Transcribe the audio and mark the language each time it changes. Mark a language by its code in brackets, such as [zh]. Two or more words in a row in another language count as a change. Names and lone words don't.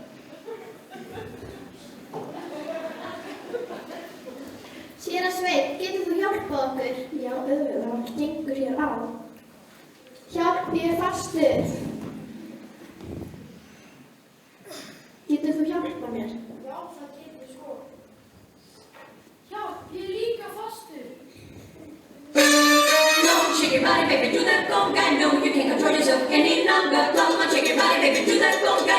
[is] Séra Sveinn, getur þú hjálpað okkur? Já, auðvitað, hann gengur hér á. Hjálp, ég er fastur. Getur þú hjálpað mér? Já, það getur sko. Hjálp, ég er líka fastur. [en] Come on, shake your body, baby, do that conga. No, you can't control yourself any longer. Come on, shake your body, baby, do that conga.